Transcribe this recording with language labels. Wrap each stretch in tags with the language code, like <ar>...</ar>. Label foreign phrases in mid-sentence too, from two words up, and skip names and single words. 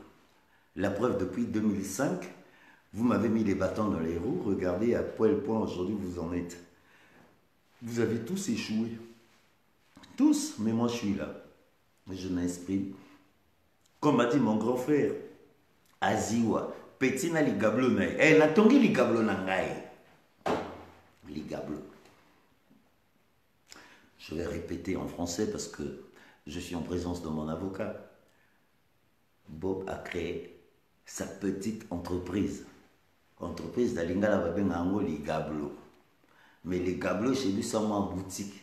<fr>La preuve, depuis 2005, vous m'avez mis les bâtons dans les roues. Regardez à quel point aujourd'hui vous en êtes. Vous avez tous échoué. Tous, mais moi je suis là. Je m'exprime. Comme a dit mon grand frère, Aziwa, petit</fr> <ln>na ligablo na na tongi ligablo na ngai.</ln> <fr>Ligablo. Je vais répéter en français parce que je suis en présence de mon avocat. Bob a créé sa petite entreprise. Entreprise d'Alingala Babengango Ligablo. Mais les gablos chez lui sont en boutique.</fr>